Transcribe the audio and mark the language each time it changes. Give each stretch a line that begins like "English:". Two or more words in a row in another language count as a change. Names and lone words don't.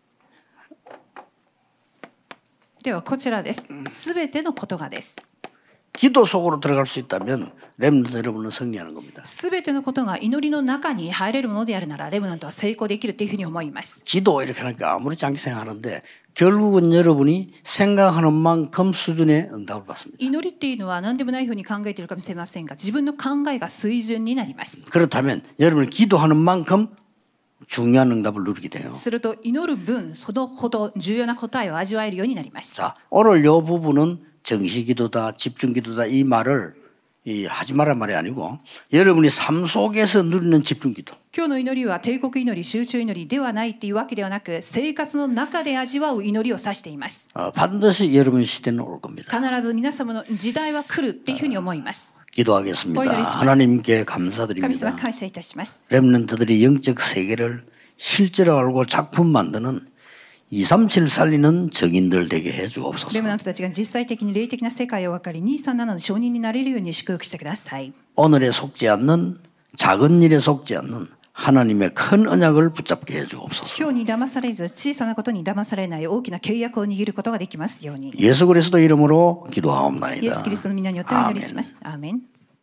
Japanese: ではこちらです。すべてのことがです。
Korean: 기도 속으로 들어갈 수 있다면 렘넌트 여러분은 승리하는 겁니다.
Japanese: すべてのことが祈りの中に入れるものであるならレムナントは成功できるというふうに思います。
Korean: 기도 이렇게 하니까 아무렇지 않게 생각하는데 결국은 여러분이 생각하는 만큼 수준의 응답을 받습니다.
Japanese: 祈りっていうのは何でもないふうに考えているかもしれませんが自分の考えが水準になります。
Korean: 그렇다면 여러분이 기도하는 만큼 중요한 응답을 누리게 돼요.
Japanese: すると祈る分そのほど重要な答えを味わえるようになります。
Korean: 자, 오늘 이 부분은 정시기도다, 집중기도다 이 말을 하지 말란 말이 아니고 여러분이 삶 속에서 누리는 집중기도.
Japanese: 今日の祈りは帝国祈り、集中祈りではないっていうわけではなく生活の中で味わう祈りを指しています。
Korean: 반드시 여러분 시대는 올 겁니다.
Japanese: 必ず皆様の時代は来るっていうふうに思います。
Korean: 기도하겠습니다. 하나님께 감사드립니다.
Japanese: 神様感謝いたします。
Korean: 렘넌트들이 영적 세계를 실제로 알고 작품 만드는 237 살리는 정인들 되게 해주옵소서.
Japanese: レムナントたちが実際的に霊的な世界を分かり237の証人になれるように祝福してください。
Korean: 오늘에 속지 않는 작은 일에 속지 않는 하나님의 큰 언약을 붙잡게 해주옵소서.
Japanese: 今日に騙されず小さなことに騙されない大きな契約を握ることができますように。
Korean: 예수 그리스도 이름으로 기도하옵나이다.
Japanese: イエス・キリストの皆によってお祈りします。アーメン。